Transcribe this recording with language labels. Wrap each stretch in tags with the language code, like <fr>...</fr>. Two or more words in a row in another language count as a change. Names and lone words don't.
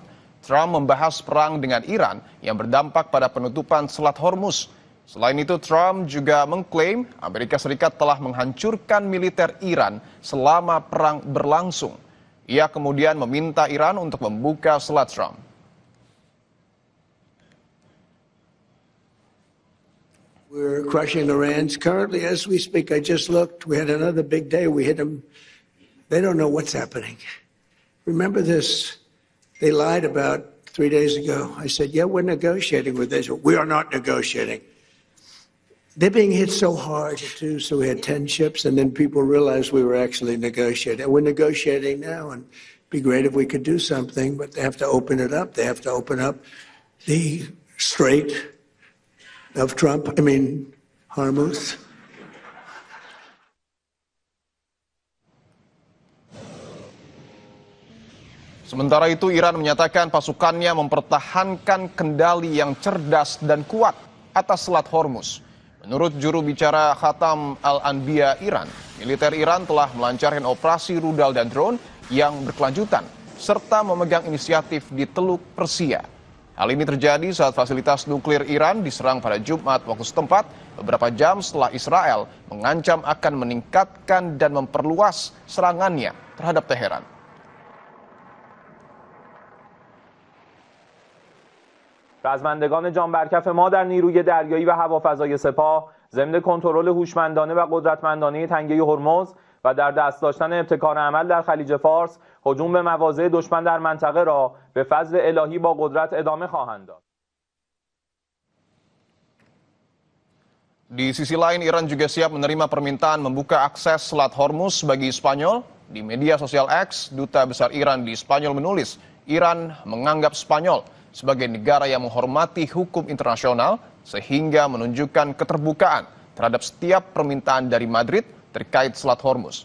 <id>Trump membahas perang dengan Iran yang berdampak pada penutupan Selat Hormuz. Selain itu, Trump juga mengklaim Amerika Serikat telah menghancurkan militer Iran selama perang berlangsung. Ia kemudian meminta Iran untuk membuka Selat Trump.</id> <en>We're crushing Iran. Currently, as we speak, I just looked. We had another big day. We hit them. They don't know what's happening. Remember this. They lied about 3 days ago. I said, yeah, we're negotiating with Israel. We are not negotiating. They're being hit so hard, too, so we had 10 ships, and then people realized we were actually negotiating. And we're negotiating now, and it'd be great if we could do something, but they have to open it up. They have to open up the Strait of Hormuz.</en> <id>Sementara itu, Iran menyatakan pasukannya mempertahankan kendali yang cerdas dan kuat atas Selat Hormuz. Menurut juru bicara Khatam Al-Anbiya Iran, militer Iran telah melancarkan operasi rudal dan drone yang berkelanjutan, serta memegang inisiatif di Teluk Persia. Hal ini terjadi saat fasilitas nuklir Iran diserang pada Jumat waktu setempat, beberapa jam setelah Israel mengancam akan meningkatkan dan memperluas serangannya terhadap Teheran.</id> <fa>رزمندگان جان برکف ما در نیروی دریایی و هوافضای سپاه ضمن کنترل هوشمندانه و قدرتمندانه تنگه هرمز و در دست داشتن ابتکار عمل در خلیج فارس هجوم به مواضع دشمن در منطقه را به فضل الهی با قدرت ادامه خواهند داد.</fa> <id>Di sisi lain, Iran juga siap menerima permintaan membuka akses Selat Hormuz bagi Spanyol. Di media sosial X, Duta Besar Iran di Spanyol menulis, Iran menganggap Spanyol sebagai negara yang menghormati hukum internasional sehingga menunjukkan keterbukaan terhadap setiap permintaan dari Madrid terkait Selat Hormuz.</id>